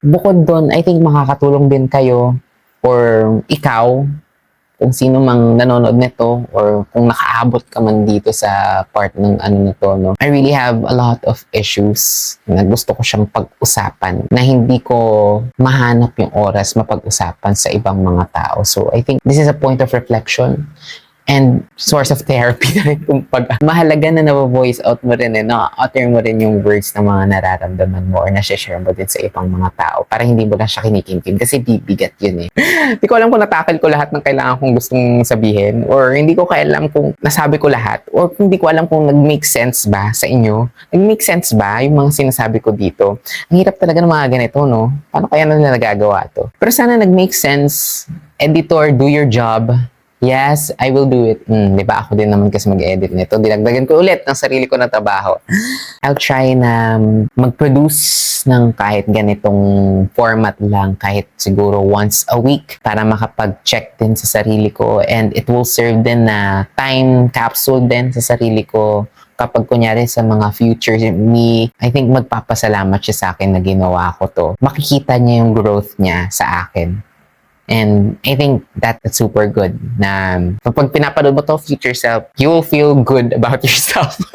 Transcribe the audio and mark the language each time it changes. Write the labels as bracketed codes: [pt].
[tl] Bukod doon, I think makakatulong din kayo or ikaw, kung sino mang nanonood nito or kung nakaabot ka man dito sa part ng nito, no? [en] I really have a lot of issues [tl] na gusto ko siyang pag-usapan na hindi ko mahanap yung oras mapag-usapan sa ibang mga tao. [en] So I think this is a point of reflection and source of therapy [tl] na rin kumbaga. Mahalaga na na-voice out mo rin na-utter mo rin yung words na mga nararamdaman mo or na-share mo din sa ibang mga tao para hindi mo lang siya kinikimkim kasi bibigat yun eh. Hindi ko alam kung natakil ko lahat ng kailangan kong gustong sabihin or hindi ko alam kung nasabi ko lahat or hindi ko alam kung nag-make sense ba sa inyo. Nag-make sense ba yung mga sinasabi ko dito? Ang hirap talaga ng mga ganito, no? Paano kaya nila nagagawa to? Pero sana nag-make sense. [en] Editor, do your job. Yes, I will do it. [tl] Diba ako din naman kasi mag-edit nito. Dinagdagan ko ulit ng sarili ko na trabaho. [en] I'll try [tl] na mag-produce ng kahit ganitong format lang, kahit siguro once a week para makapag-check din sa sarili ko [en] and it will serve [tl] din na time capsule din sa sarili ko kapag kunyari sa mga future me, I think magpapasalamat siya sa akin na ginawa ko to. Makikita niya yung growth niya sa akin. [en] And I think that's super good [tl] na kapag pinapanood mo to [en] future self, you will feel good about yourself.